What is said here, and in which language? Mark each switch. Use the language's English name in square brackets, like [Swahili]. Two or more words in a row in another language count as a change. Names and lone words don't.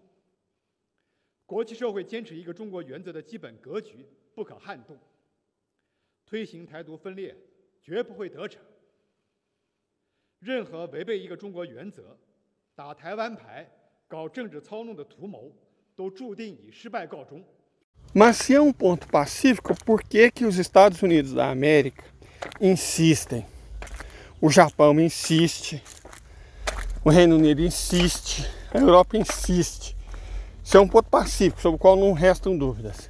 [Chinese] 国际社会坚持一个中国原则的基本格局不可撼动，推行台独分裂绝不会得逞。任何违背一个中国原则、打台湾牌、搞政治操弄的图谋，都注定以失败告终。 [Portuguese] Mas se é um ponto pacífico, por que que os Estados Unidos da América insistem? O Japão insiste, o Reino Unido insiste, a Europa insiste. Isso é um ponto pacífico, sobre o qual não restam dúvidas.